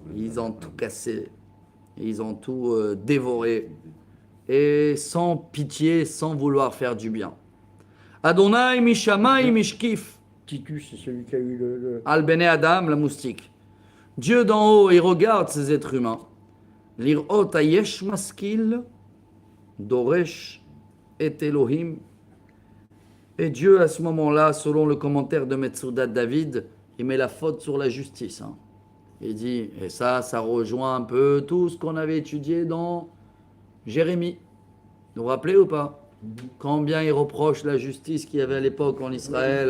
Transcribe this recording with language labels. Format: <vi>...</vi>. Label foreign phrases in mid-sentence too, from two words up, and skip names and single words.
<fr>Ils ont tout cassé, ils ont tout dévoré, et sans pitié, sans vouloir faire du bien.</fr> <he>אדוני משמיים משקיף.</he> <fr>Titus, c'est celui qui a eu le...</fr> <he>על בני אדם,</he> <fr>la moustique. Dieu d'en haut, il regarde ces êtres humains.</fr> <he>לראות היש משכיל, דורש את אלוהים.</he> <fr>Et Dieu, à ce moment-là, selon le commentaire de Metsoudat David, il met la faute sur la justice. Hein. Il dit, et ça rejoint un peu tout ce qu'on avait étudié dans Jérémie. Vous vous rappelez ou pas? Combien il reproche la justice qu'il y avait à l'époque en Israël.</fr>